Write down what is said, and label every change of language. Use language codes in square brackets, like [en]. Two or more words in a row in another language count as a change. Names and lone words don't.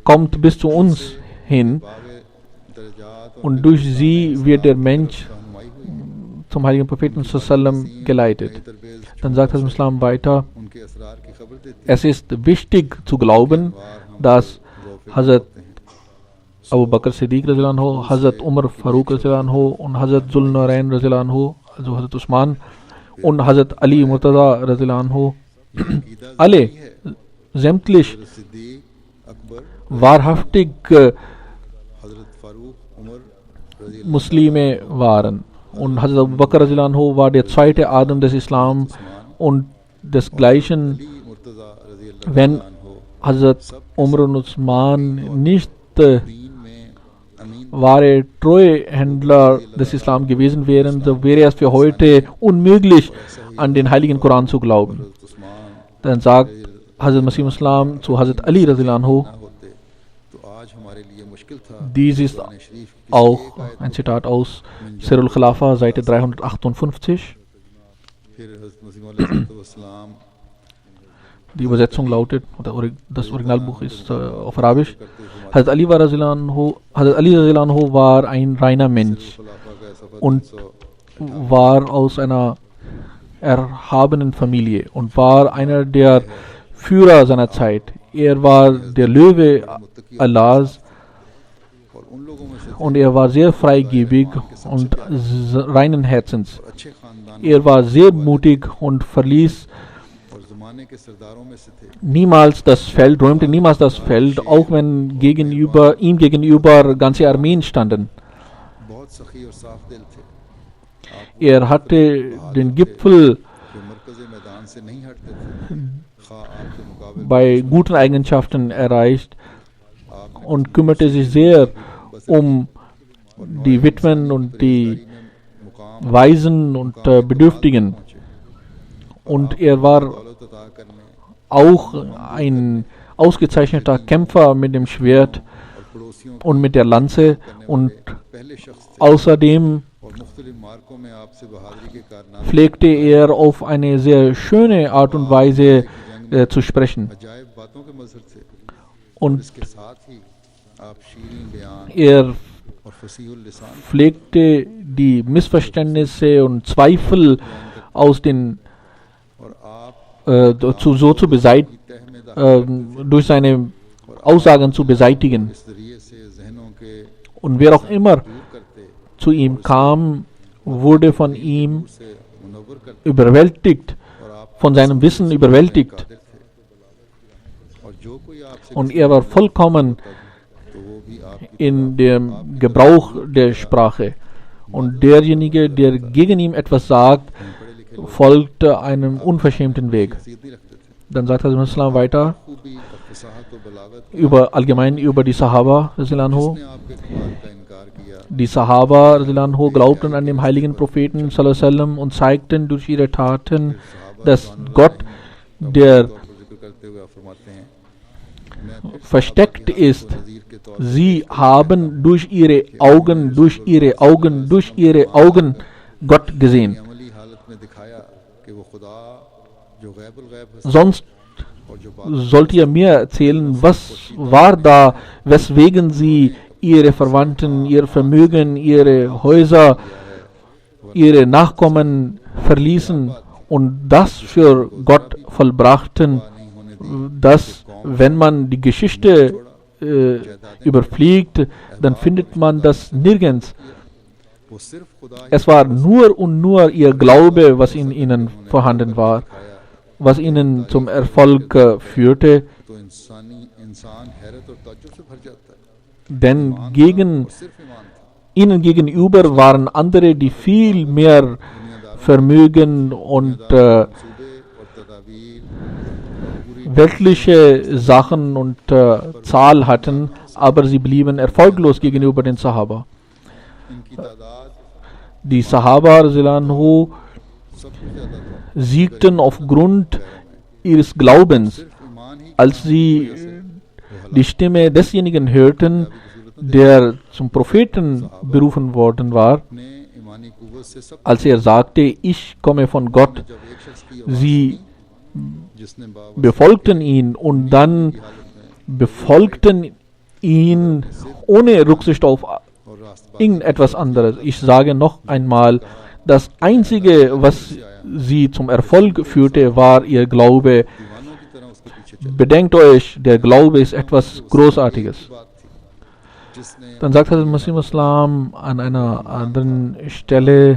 [de] kommt bis zu uns hin [ur] باغے درجات اور [de] und durch sie wird der Mensch [ur] رہنمائی ہوئی. [de] zum heiligen Propheten sallam geleitet. [ur] तरबेज [de] Dann sagt das Islam weiter, [ur] ان کے اسرار کی خبر دیتی [de] es ist wichtig zu glauben, dass Hazrat Abu Bakr Siddiq [ar] رضي الله عنه, [de] Hazrat Umar Farooq [ar] رضي الله عنه [de] und Hazrat Zulnurain [ar] رضي الله عنه, [de] also Hazrat Usman und Hazrat Ali Murtaza [ar] رضي الله عنه, [ur] है। [de] alle sämtlich [ur] सिद्दीक अकबर [de] wahrhaftig [ur] हजरत फारूक उमर रजी [de] Muslime waren. Und Hazrat Abu Bakr [ar] رضي الله عنه [de] war der zweite Adam des Islam und desgleichen, [ur] अली मुर्तज़ा [ar] رضي الله [de] wenn [ur] अन्हो [de] Hazrat Umar und Usman nicht [ur] دین میں امین [de] wahre Treuhändler des Islam gewesen wären, so wäre es für heute unmöglich, an den heiligen Koran zu glauben. [ur] हजरत उस्मान [de] Dann sagt Hazrat Masih Islam zu Hazrat Ali [ar] رضي الله عنه, [ur] نہ ہوتے تو آج ہمارے لیے مشکل تھا. [de] dies ist [ur] قرآن شریف کی [de] auch [ur] ایک آیت [de] ein Zitat aus Sirul Khilafa, Seite 358. [ur] پھر حضرت مسیح علیہ السلام [de] Die Übersetzung lautet, oder das Originalbuch ist auf Arabisch. Hazrat Ali [ar] رضي الله عنه [de] war ein reiner Mensch [ur] خلفا کا سفر [de] und war aus einer erhabenen Familie und war einer der Führer seiner Zeit. Er war der Löwe Allahs [ur] اور ان لوگوں میں سے [de] und er war sehr freigebig und reinen Herzens. [ur] اچھے خاندان [de] Er war sehr mutig und verließ [ur] اور زمانے کے سرداروں میں سے تھے. [de] niemals das Feld, räumte niemals das Feld, auch wenn ihm gegenüber ganze Armeen standen. [ur] بہت سخی اور صاف دل تھے. [de] Er hatte den Gipfel [ur] جو مرکز میدان سے نہیں ہٹتے تھے، کھا آپ کے مقابلے [de] bei guten Eigenschaften erreicht und kümmerte sich sehr um die Witwen und die [ur] मुकाम [de] Waisen und Bedürftigen. Und er war [ur] دولت عطا کرنے [de] auch ein ausgezeichneter Kämpfer mit dem Schwert [ur] اور پڑوسیوں [de] und mit der Lanze und [ur] پہلے شخص تھے [de] außerdem [ur] اور مختلف معرکوں میں آپ سے بہادری کے کارنامے [de] pflegte er auf eine sehr schöne Art und Weise zu sprechen. [ur] عجائب باتوں کے مظہر تھے. [de] Und [ur] اس کے ساتھ ہی آپ شیریں بیان [de] er [ur] اور فصیح اللسان [de] pflegte die Missverständnisse und Zweifel aus den [ur] اور آپ [de] so zu beseitigen, [ur] تہ میں داخل [de] durch seine Aussagen zu beseitigen. [ur] اس ذریعے سے ذہنوں کے [de] Und wer auch immer [ur] دور کرتے [de] zu ihm kam, wurde von ihm [ur] سے منور تصور کرتے [de] überwältigt, [ur] اور آپ [de] von seinem Wissen überwältigt. [ur] قادر تھے اور جو کوئی آپ سے [de] Und er war vollkommen [ur] تو وہ بھی آپ کی [de] in dem Gebrauch der Sprache. Und derjenige, der gegen ihn etwas sagt, [ur] پڑھے لکھے [de] folgt einem unverschämten Weg. [ur] سیدھ نہیں رکھتے تھے [de] Dann sagt Hazrat Islam weiter [ur] خوبی اور فصاحت اور بلاغت [de] allgemein über die Sahaba [ar] رضي الله عنه. [ur] نے آپ کے کمال کا انکار کیا [de] Die Sahaba [ar] رضي الله عنه [de] glaubten an den heiligen Propheten [ar] صلى الله عليه وسلم [de] und zeigten durch ihre Taten, dass Gott, der [ur] طور پر ذکر کرتے ہوئے آپ فرماتے ہیں میں پھر [de] versteckt ist, [ur] نظیر کے طور [de] sie haben durch ihre Augen Gott gesehen. [ur] پر عملی حالت میں دکھایا کہ وہ خدا جو غیب الغیب ہے [de] Sonst [ur] اور جو بات [de] sollt ihr mir erzählen, was war da, weswegen sie ihre Verwandten, ihr Vermögen, ihre Häuser, ihre Nachkommen verließen und das für Gott vollbrachten, [ur] نہیں ہونے دی [de] dass, wenn man die Geschichte überfliegt, dann findet man das nirgends. [ur] وہ صرف خدا [de] Es war nur und nur ihr Glaube, was in ihnen vorhanden war, was ihnen zum Erfolg führte, [ur] تو انسان حیرت اور تعجب سے بھر جاتا ہے [de] denn [ur] وہ صرف ایمان تھا [de] ihnen gegenüber waren andere, die viel mehr Vermögen und [ur] صوبے اور تدابیر پوری [de] weltliche Sachen und Zahl hatten, aber sie blieben erfolglos gegenüber den Sahaba. [ur] ان کی تعداد [de] Die Sahaba [ar] رضي الله عنه [ur] سب سے زیادہ تھا [de] siegten aufgrund ihres Glaubens, [ur] صرف ایمان ہی [de] als sie die Stimme desjenigen hörten, der zum Propheten berufen worden war, [ur] نے ایمانی قوت سے سب [de] als er sagte, ich komme von Gott. [ur] جب ایک شخص کی آواز [de] Sie [ur] جس نے بابا [de] befolgten ihn und dann [ur] کی حالت میں [de] befolgten ihn ohne Rücksicht auf [ur] اور راستباز [de] irgendetwas anderes. Ich sage noch einmal, das Einzige, was sie zum Erfolg führte, war ihr Glaube. [ur] دیوانوں کی طرح اس کے پیچھے چلے [de] Bedenkt euch, der Glaube ist etwas Großartiges. [ur] بات تھی جس نے [de] Dann sagt Hazrat Masih Islam an einer anderen Stelle